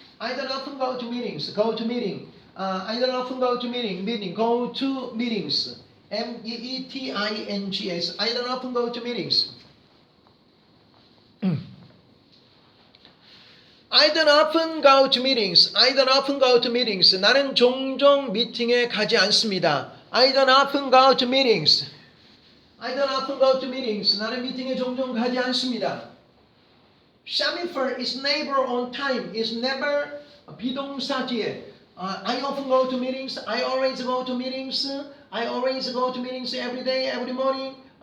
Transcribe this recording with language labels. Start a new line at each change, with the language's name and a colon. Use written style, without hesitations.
English: I don't often go to meetings. Go to meeting. I don't often go to meeting. Go to meetings. meetings. I don't often go to meetings. I don't often go to meetings. I don't often go to meetings.
Korean: 나는 종종 미팅에 가지 않습니다.
English: I don't often go to meetings. I don't often go to meetings.
Korean: 나는 미팅에 종종 가지 않습니다.
English: Shamifer is never on time. Is never
Korean: 비동사 뒤에.
English: I often go to meetings. I always go to meetings. I always go to meetings every day, every morning.